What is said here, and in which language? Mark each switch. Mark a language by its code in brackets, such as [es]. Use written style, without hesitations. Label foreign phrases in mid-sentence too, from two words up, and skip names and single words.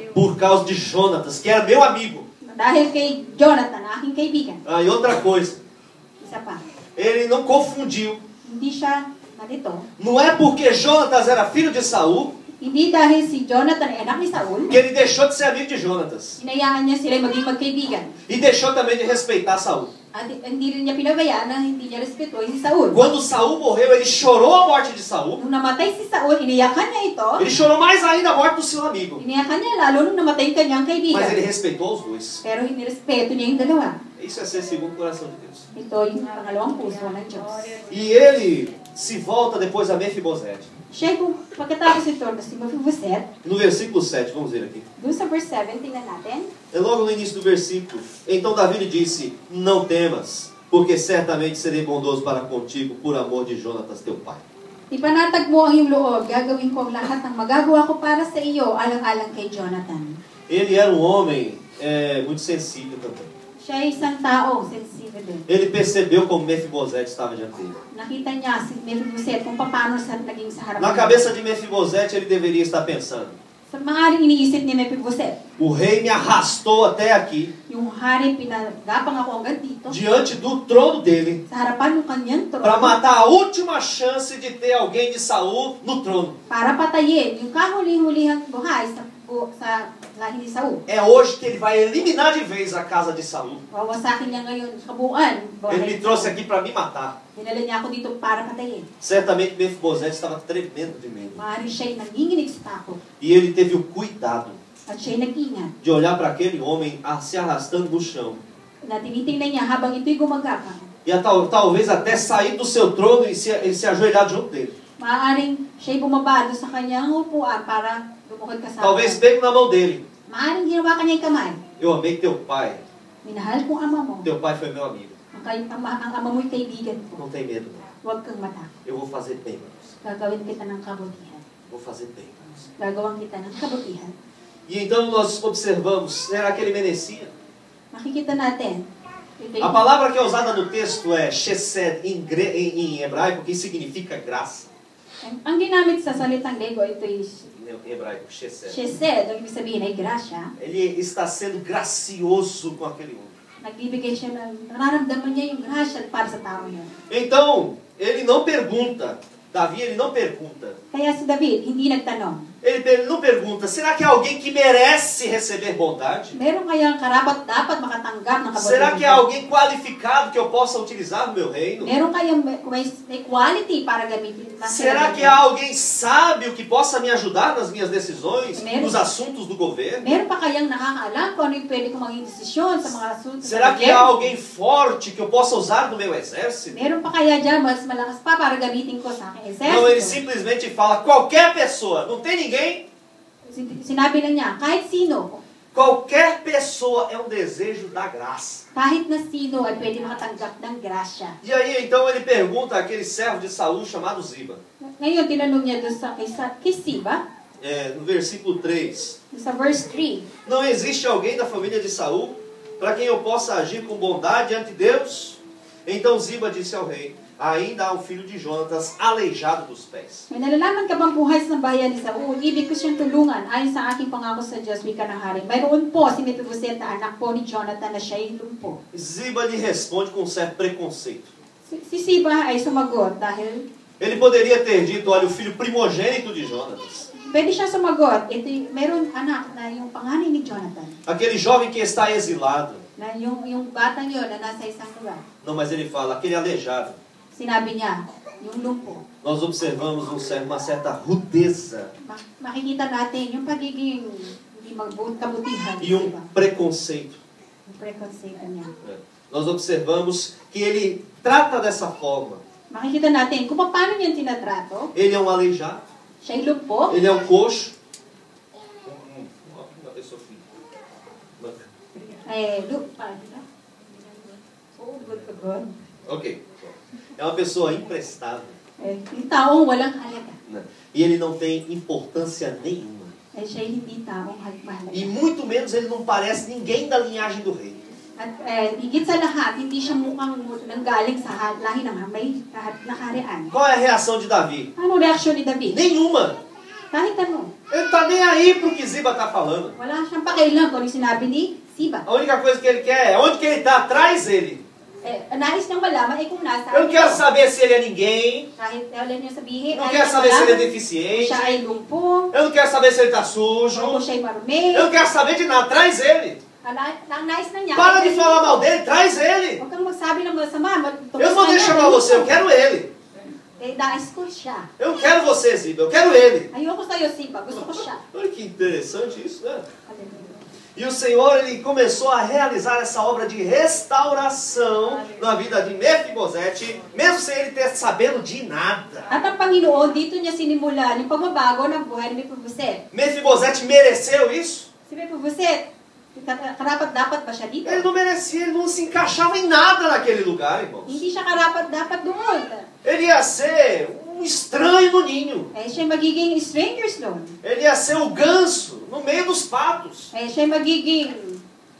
[pt] Por causa de Jonatas, que era meu amigo. [tl] Dahil kay Jonathan, aking kaibigan. [pt] Ah, e outra coisa, [tl] Isa pa. [pt] ele não confundiu. [tl] Hindi siya nalito. [pt] Não é porque Jonatas era filho de Saul [tl] Hindi dahil si Jonathan ay anak ni Saul, [pt] que ele deixou de ser amigo de Jonatas. [tl] hinayaan niya sila maging magkaibigan. [pt] E deixou também de respeitar Saul. [tl] At hindi rin niya pinabayaan na hindi niya respetuhin si Saul. [pt] Quando Saul morreu, ele chorou a morte de Saul. [tl] Nung namatay si Saul, iniyakan niya ito. [pt] Ele chorou mais ainda a morte do seu amigo. [tl] Iniyakan niya lalo nung namatay yung kanyang [pt] Mas ele [tl] kaibigan. [pt] respeitou os dois. [tl] Pero hinirespeto niya yung dalawa. [pt] Isso é ser segundo o coração de Deus. [tl] Ito yung pangalawang puso ng Diyos. [pt] E ele se volta depois a Mefibosete. [tl] Siya kung pagkatapos ito na si Mephibosheth, [pt] No versículo 7, vamos ver aqui. [tl] doon sa verse 7, tingnan natin. [pt] É logo no início do versículo. Então Davi lhe disse: Não temas, porque certamente serei bondoso para contigo por amor de Jonatas teu pai. [tl] Ipanatag mo ang iyong loob, gagawin ko ang lahat ng magagawa ko para sa iyo, alang-alang kay Jonathan. [pt] Ele era um homem muito sensível também. [tl] Siya ay isang taong sensitive din. [pt] Ele percebeu como Mefibosete estava diante dele. [tl] Nakita niya si Mephibosheth kung paano sa naging sa harapan. [pt] Na cabeça de Mefibosete, ele deveria estar pensando: [tl] Sa maaaring iniisip ni Mephibosheth, [pt] o rei me arrastou até aqui, [tl] yung hari pinagapang ako hanggang dito, [pt] diante do trono dele, [tl] sa harapan ng kanyang trono, [pt] para matar a última chance de ter alguém de Saul no trono. [tl] para patayin yung kahuli-hulihang buhay sa lahi ni Saul. [pt] É hoje que ele vai eliminar de vez a casa de Saul. [tl] Wawasakin niya ngayon kabuuan. [pt] Ele me trouxe aqui para me matar. [tl] Dinala niya ako dito para patayin. [pt] Certamente Mefibosete estava tremendo de medo. [tl] Maaaring siya'y nanginginig sa takot. [pt] E ele teve o cuidado [tl] At siya'y nag-ingat [pt] de olhar para aquele homem se arrastando no chão. [tl] na tinitingnan niya habang ito'y gumagapang. [pt] E talvez até sair do seu trono e se ajoelhar junto dele. [tl] Maaaring siya'y bumaba doon sa kanyang upuan para lumukod kasama. [pt] Talvez pegue na mão dele. [tl] Maaaring ginawa kanya yung kamay. [pt] Eu amei teu pai. [tl] Minahal kong ama mo. [pt] Teu pai foi meu amigo. [tl] Ang ama mo'y kaibigan ko. [pt] Não tem medo, não. [tl] Huwag kang matakot. [pt] Eu vou fazer bem para você. [tl] Gagawin kita ng kabutihan. [pt] Vou fazer bem para você. [tl] Gagawan kita ng kabutihan. [pt] E então nós observamos, será que ele merecia? [tl] Makikita natin. [pt] A palavra que é usada no texto é chesed em hebraico, que significa graça. [tl] Ang ginamit sa salitang Grego, ito is [pt] Em hebraico, chesed. [tl] chesed, ang ibig sabihin ay grasya. [pt] Ele está sendo gracioso com aquele homem. [tl] Nagbibigay siya ng, nararamdaman niya yung grasya para sa tao niya. [pt] Então, ele não pergunta, Davi, ele não pergunta. [tl] Kaya si David, hindi nagtanong. [pt] Ele não pergunta, será que há alguém que merece receber bondade? [tl] Meron kayang karapat dapat makatanggap ng kabutihan? [pt] Será que há alguém qualificado que eu possa utilizar no meu reino? [tl] Meron kayang may quality para gamitin? [pt] Será que há alguém sábio que possa me ajudar nas minhas decisões, [tl] Meron. [pt] nos assuntos do governo? [tl] Meron pa kayang nakakaalam kung ano yung pwede kong maging desisyon sa mga asunto? [pt] Será que há alguém forte que eu possa usar no meu exército? [tl] Meron pa kaya dyan mas malakas pa para gamitin ko sa aking [pt] Não, ele [tl] exército? [pt] simplesmente fala, qualquer pessoa, não tem ninguém? [tl] Sinabi lang niya, kahit sino, [pt] Qualquer pessoa é um desejo da graça. [tl] kahit na sino ay pwede makatanggap ng grasya. [pt] E aí então ele pergunta àquele servo de Saul chamado Ziba. [tl] Ngayon, tinanong niya doon kay Siba, [pt] No versículo 3. [tl] sa verse 3. [pt] Não existe alguém da família de Saul para quem eu possa agir com bondade ante Deus? Então Ziba disse ao rei, ainda há um filho de Jonatas aleijado dos pés. [tl] May nalalaman ka bang buhay sa bayan ni Saul? Ibig ko siyang tulungan ayon sa aking pangako sa Diyos, wika ng hari. Mayroon po si Mephibosheth, anak po ni Jonathan na siya'y lumpo. [pt] Ziba lhe responde com um certo preconceito. [tl] Si Siba ay sumagot dahil [pt] Ele poderia ter dito, olha, o filho primogênito de Jonatas. [tl] pwede siya sumagot. Ito, meron anak na yung panganay ni Jonathan. [pt] Aquele jovem que está exilado. [tl] Na yung batang yun na nasa isang lugar. [pt] Não, mas ele fala, aquele aleijado. [tl] Sinabi niya, yung lumpo. [pt] Nós observamos uma certa rudeza [tl] Makikita natin yung pagiging hindi kabutihan. [pt] e um preconceito. [tl] Yung preconceito niya. [pt] Nós observamos que ele trata dessa forma. [tl] Makikita natin kung paano niya tinatrato. [pt] Ele é um aleijado, [tl] Siya'y lumpo. [pt] ele é um coxo. Uma pessoa Ok. É uma pessoa imprestável. [tl] Yung taong walang halaga. [pt] E ele não tem importância nenhuma. [tl] Siya'y hindi taong mahalaga. [pt] E muito menos ele não parece ninguém da linhagem do rei. [tl] At higit sa lahat, hindi siya mukhang nanggaling sa lahi ng may nakarian. [pt] Qual é a reação de Davi? [tl] Ano reaksyon ni David? [pt] Nenhuma. [tl] Kahit ano. [pt] Ele não está nem aí pro que Ziba está falando. [tl] Wala siyang pakialam kung ano sinabi ni Siba. [pt] A única coisa que ele quer é onde que ele está, traz ele. [tl] Nais niyang malaman ay kung nasa. [pt] Eu não quero saber se ele é ninguém. [tl] Kahit wala niya sabihin. [pt] Eu não quero saber se ele é deficiente. [tl] Siya ay lumpo. [pt] Eu não quero saber se ele está sujo. [tl] O siya'y marumi. [pt] Eu não quero saber de nada. Traz ele. [tl] Ang nais na niya. [pt] Para de falar mal dele. Traz ele. [tl] Huwag kang magsabi ng masama. [pt] Eu não vou deixar chamar você. Eu quero ele. [tl] Nais ko siya. [pt] Eu não quero você, Ziba. Eu quero ele. [tl] Ayoko sa'yo, Siba. Gusto ko siya. [pt] Olha que interessante isso, né? [tl] Hallelujah. [pt] E o Senhor, ele começou a realizar essa obra de restauração na vida de Mefibosete, mesmo sem ele ter sabendo de nada. [tl] At ang Panginoon, dito niya sinimulan yung pagbabago ng buhay ni Mephibosheth. [pt] Mefibosete mereceu isso? [tl] Si Mephibosheth, karapat-dapat ba siya dito? [pt] Ele não merecia, ele não se encaixava em nada naquele lugar, irmãos. [tl] Hindi siya karapat-dapat doon. [pt] Ele ia ser um estranho no ninho. [tl] Siya magiging strangers doon. [pt] Ele ia ser o ganso no meio dos patos.